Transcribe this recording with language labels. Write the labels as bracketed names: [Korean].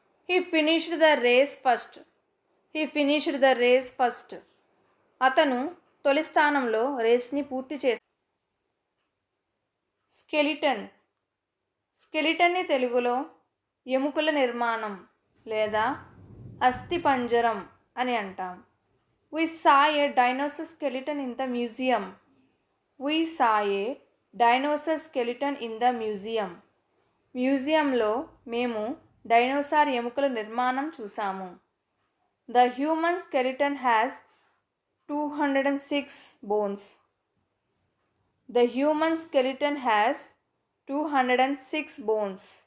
[English] He finished the race first. He finished the race first. [Telugu] అతను తొలి స్థానంలో రేస్ని పూర్తి చేస్తాడు. స్కెలిటన్. స్కెలిటన్ని తెలుగులో ఎముకల నిర్మాణం లేదా అస్థిపంజరం అని అంటాం. [English] We saw a dinosaur skeleton in the museum. We saw a dinosaur skeleton in the museum. [Telugu] మ్యూజియంలో మేము డైనోసార్ ఎముకల నిర్మాణం చూసాము. [English] The human skeleton has 206 bones. The human skeleton has 206 bones.